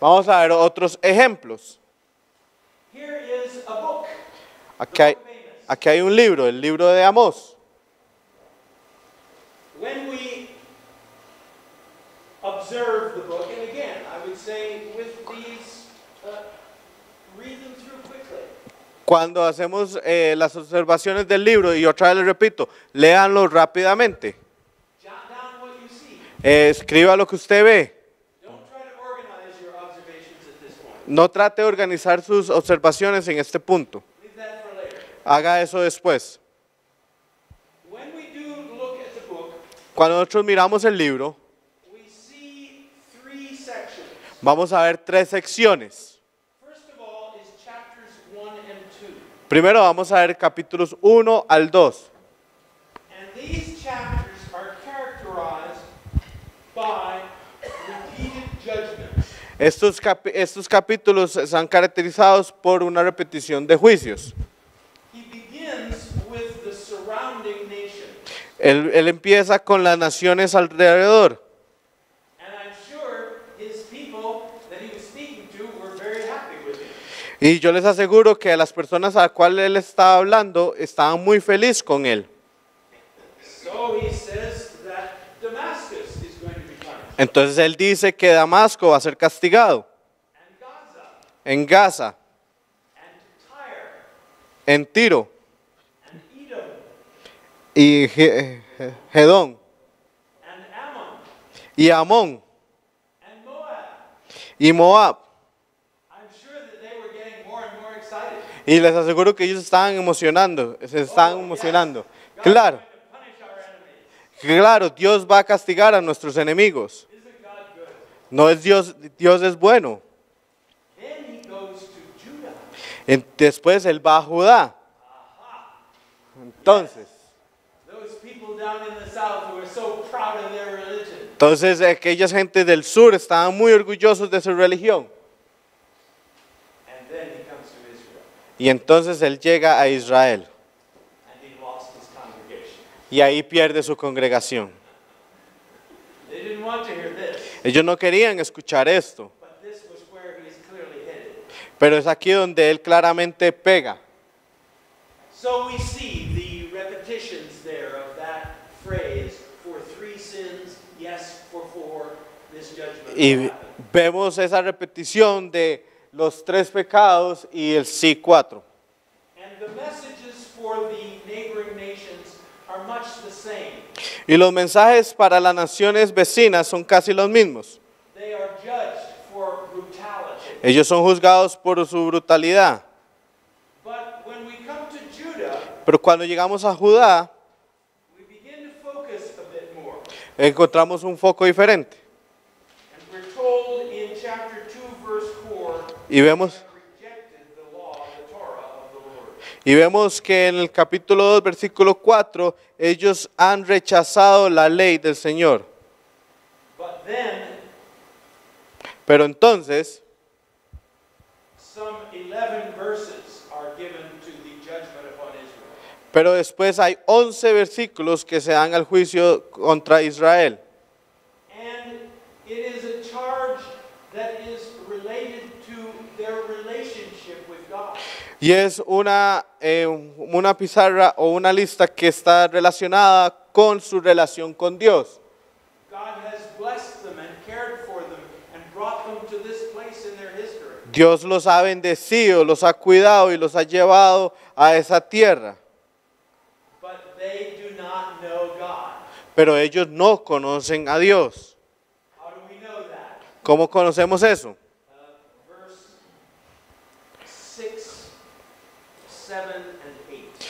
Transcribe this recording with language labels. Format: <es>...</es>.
<es>vamos a ver otros ejemplos.</es> <en>Here is a book,</en> <es>Aquí hay,</es> <en>the book of Amos.</en> <es>aquí hay un libro, el libro de Amós.</es> <en>When we observe the book, and again, I would say with these, read them through quickly.</en> <es>Cuando hacemos las observaciones del libro, y otra vez les repito, léanlo rápidamente.</es> <en>Jot down what you see.</en> <es>Escriba lo que usted ve.</es> <en>Don't try to organize your observations at this point.</en> <es>No trate de organizar sus observaciones en este punto.</es> <en>Leave that for later.</en> <es>Haga eso después.</es> <en>When we do look at the book,</en> <es>Cuando nosotros miramos el libro,</es> <en>we see three sections.</en> <es>vamos a ver tres secciones.</es> <en>First of all is chapters 1 and 2.</en> <es>Primero vamos a ver capítulos 1 al 2.</es> <en>And these chapters are characterized by repeated judgments.</en> <es>Estos capítulos están caracterizados por una repetición de juicios.</es> <en>He begins with the surrounding nation.</en> <es>Él empieza con las naciones alrededor.</es> <en>And I'm sure his people that he was speaking to were very happy with him.</en> <es>Y yo les aseguro que las personas a las cuales él estaba hablando estaban muy felices con él.</es> <en>So he says that Damascus is going to be punished.</en> <es>Entonces él dice que Damasco va a ser castigado.</es> <en>And Gaza,</en> <es>En Gaza,</es> <en>and Tyre,</en> <es>en Tiro</es> <en>and Edom,</en> <es>y Gedón</es> <en>and Ammon,</en> <es>y Amón</es> <en>and Moab.</en> <es>y Moab.</es> <en>I'm sure that they were getting more and more excited.</en> <es>Y les aseguro que ellos estaban emocionando, se estaban emocionando.</es> <en>God's</en> <es>Claro,</es> <en>going to punish our enemies.</en> <es>claro, Dios va a castigar a nuestros enemigos.</es> <en>Isn't God good?</en> <es>No es Dios, Dios es bueno.</es> <en>Then he goes to Judah.</en> <es>Después él va a Judá. Entonces,</es> <en>Those people down in the south who are so proud of their religion.</en> <es>aquellas gentes del sur estaban muy orgullosos de su religión.</es> <en>And then he comes to Israel.</en> <es>Y entonces él llega a Israel.</es> <en>And he lost his congregation.</en> <es>Y ahí pierde su congregación.</es> <en>They didn't want to hear this.</en> <es>Ellos no querían escuchar esto.</es> <en>But this was where he's clearly headed.</en> <es>Pero es aquí donde él claramente pega.</es> <en>So we see the repetitions there of that phrase, for 3 sins, yes, for 4, this judgment will</en> <es>Y</es> <en>happen.</en> <es>vemos esa repetición de los 3 pecados y el sí 4.</es> <en>And the messages for the neighboring nations are much the same.</en> <es>Y los mensajes para las naciones vecinas son casi los mismos.</es> <en>They are judged for brutality.</en> <es>Ellos son juzgados por su brutalidad.</es> <en>But when we come to Judah,</en> <es>Pero cuando llegamos a Judá,</es> <en>we begin to focus a bit more.</en> <es>encontramos un foco diferente.</es> <en>And we're told in chapter 2, verse 4,</en> <es>Y vemos,</es> <en>they have rejected the law, the Torah of the Lord.</en> <es>y vemos que en el capítulo 2, versículo 4, ellos han rechazado la ley del Señor.</es> <en>But then,</en> <es>Pero entonces,</es> <en>some 11 verses are given to the judgment upon Israel.</en> <es>pero después hay 11 versículos que se dan al juicio contra Israel.</es> <en>And it is a charge that is related to their relationship with God.</en> <es>Y es una pizarra o una lista que está relacionada con su relación con Dios.</es> <en>God has blessed them and cared for them and brought them to this place in their history.</en> <es>Dios los ha bendecido, los ha cuidado y los ha llevado a esa tierra.</es> <en>But they do not know God.</en> <es>Pero ellos no conocen a Dios.</es> <en>How do we know that?</en> <es>¿Cómo conocemos eso?</es> <en>Verse 6, 7, and 8.</en>